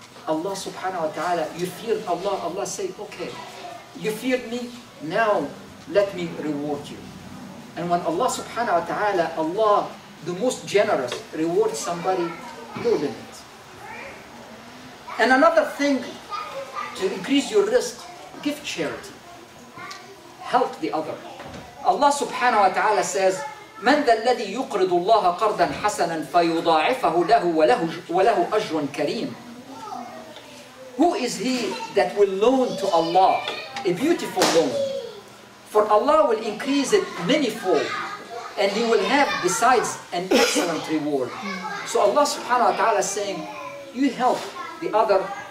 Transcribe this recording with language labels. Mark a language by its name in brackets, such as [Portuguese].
[English] Allah subhanahu wa ta'ala, you feared Allah, Allah say, okay, you feared me, now let me reward you. And when Allah subhanahu wa ta'ala, Allah, the most generous, rewards somebody, no limit. And another thing, to increase your risk, give charity. Help the other. [Arabic] Allah subhanahu wa ta'ala says, من ذا الذي يقرض الله قرضا حسنا فيضاعفه له وله أجر كريم. [English] Who is he that will loan to Allah a beautiful loan? For Allah will increase it manifold, and He will have besides an excellent reward. So Allah subhanahu wa ta'ala is saying, you help the other.